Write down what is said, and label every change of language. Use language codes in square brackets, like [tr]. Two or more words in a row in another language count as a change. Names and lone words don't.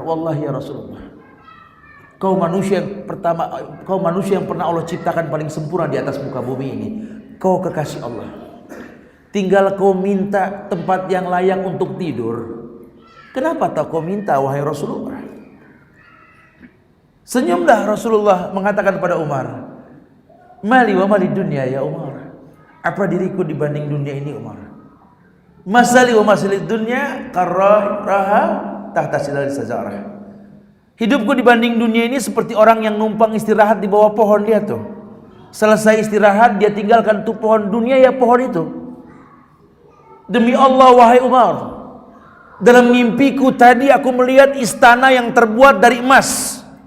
[ar] Wallahi ya Rasulullah, [id] kau manusia yang pernah Allah ciptakan paling sempurna di atas muka bumi ini. Kau kekasih Allah. Tinggal kau minta tempat yang layak untuk tidur. Kenapa tak kau minta wahai Rasulullah? Senyumlah Rasulullah mengatakan kepada Umar, [ar] Mali wa mali dunia ya Umar. [id] Apa diriku dibanding dunia ini Umar? [ar] Masali wa masali dunia karraha tahta silal sajarah. [id] Hidupku dibanding dunia ini seperti orang yang numpang istirahat di bawah pohon. Dia tuh selesai istirahat, dia tinggalkan tuh pohon dunia ya pohon itu. Demi Allah wahai Umar, dalam mimpiku tadi aku melihat istana yang terbuat dari emas.